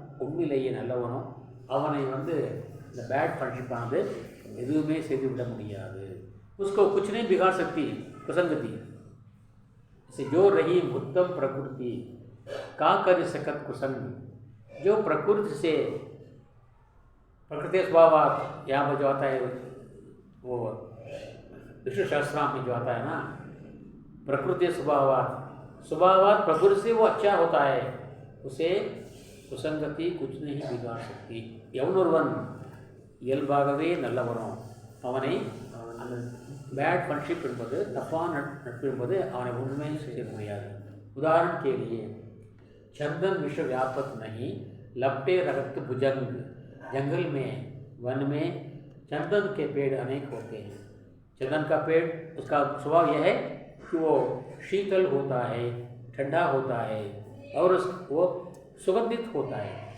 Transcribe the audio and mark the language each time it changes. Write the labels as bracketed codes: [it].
[ta] உண்மையிலேயே நல்லவனோ அவனை வந்து இந்த [en] bad ஃப்ரெண்ட்ஷிப்பானது [ta] எதுவுமே செய்து விட முடியாது. [hi] उसको कुछ नहीं बिगाड़ सकती कुसंगति से जो रही उत्तम प्रकृति का कर सकत कुसंग. जो प्रकृति से प्रकृति स्वभाव यहाँ पर जो आता है वो विष्णु शास्त्र में जो आता है ना, प्रकृति स्वभावात प्रकृति से वो अच्छा होता है, उसे कुसंगति कुछ नहीं बिगाड़ सकती. [ta] எவனொருவன் இயல்பாகவே நல்லவனோ அவனை அந்த [en] bad friendship [ta] என்பது தப்பான நட்பு என்பது அவனை ஒன்றுமே செய்ய முடியாது. [hi] उदाहरण के लिए चंदन विश्व व्यापक नहीं लपटे रगत भुजंग. जंगल में वन में चंदन के पेड़ अनेक होते हैं. चंदन का पेड़ उसका स्वभाव यह है कि वो शीतल होता है, ठंडा होता है और वो सुगंधित होता है.